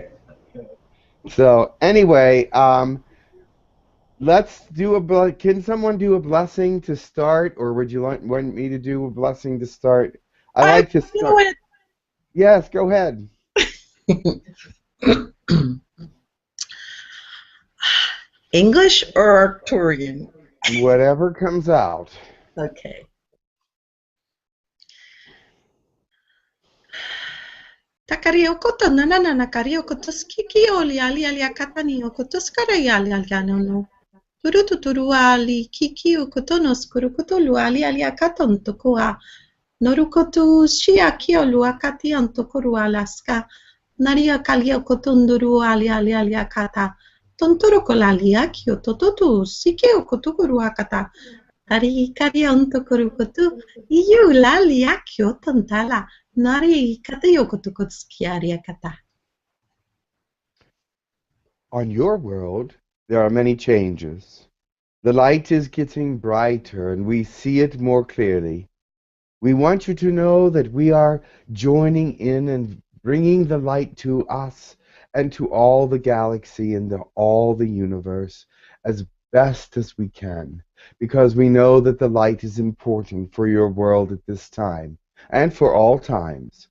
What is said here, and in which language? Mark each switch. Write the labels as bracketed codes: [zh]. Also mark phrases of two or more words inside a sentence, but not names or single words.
[en] So, anyway, let's do can someone do a blessing to start, or would you want me to do a blessing to start? I like to start. It. Yes, go ahead. English or Arcturian? Whatever comes out. Okay. Takariokoto nanana kariokoto skiki oli ali ali akatani okoto skara ali ali anono. Turututuru ali kiki okotono skurukoto lu ali ali akaton tokoa. Norukoto shiaki olu akati antokoru alaska. Naria kalia kotonduru ali ali ali akata. Tontoro kolali akio tototu siki okotokuru akata. Tari kari antokoru kotu. Iyu lali akio tontala. Nari katayokotokotsikiaria kata. On your world, there are many changes. The light is getting brighter and we see it more clearly. We want you to know that we are joining in and bringing the light to us and to all the galaxy and all the universe as best as we can, because we know that the light is important for your world at this time and for all times.